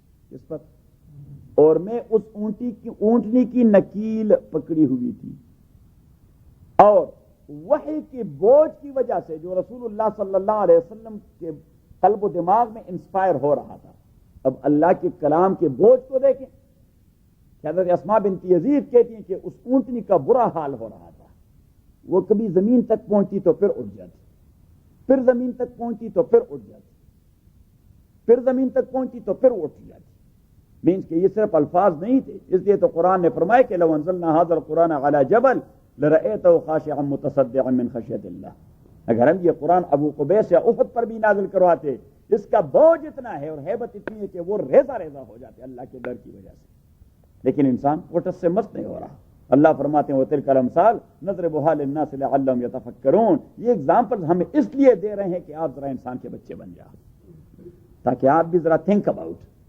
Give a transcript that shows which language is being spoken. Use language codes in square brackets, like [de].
[ur] اس پر اور میں اس اونٹنی کی نکیل پکڑی ہوئی تھی، اور وحی کی بوجھ کی وجہ سے جو رسول اللہ صلی اللہ علیہ وسلم کے قلب و دماغ میں انسپائر ہو رہا تھا. اب اللہ کے کلام کے بوجھ کو دیکھیں. حضرت اسماء بنت یزید کہتی ہیں کہ اس اونٹنی کا برا حال ہو رہا تھا. وہ کبھی زمین تک پہنچی تو پھر اٹھ جاتی، پھر زمین تک پہنچی تو پھر اٹھ جاتی، پھر زمین تک پہنچی تو پھر اٹھ جاتی. مینس کہ یہ صرف الفاظ نہیں تھے. اس لیے تو قرآن نے فرمایا کہ [ar] لو انزلنا هذا القرآن على جبل لرأيته خاشعا متصدعا من خشية اللہ. [ur] اگر ہم یہ قرآن ابو قبیس یا احد پر بھی نازل کرواتے، اس کا بوجھ اتنا ہے اور ہیبت اتنی ہے کہ وہ ریزہ ریزہ ہو جاتے اللہ کے ڈر کی وجہ سے. لیکن انسان وٹس سے مست نہیں ہو رہا. اللہ فرماتے ہیں [ar] وَتِلْكَ الْأَمْثَالُ نَضْرِبُهَا لِلنَّاسِ لَعَلَّهُمْ يَتَفَكَّرُونَ. [ur] یہ ایگزامپل ہمیں اس لیے دے رہے ہیں کہ آپ ذرا انسان کے بچے بن جائیں، تاکہ آپ بھی ذرا [en] Think about.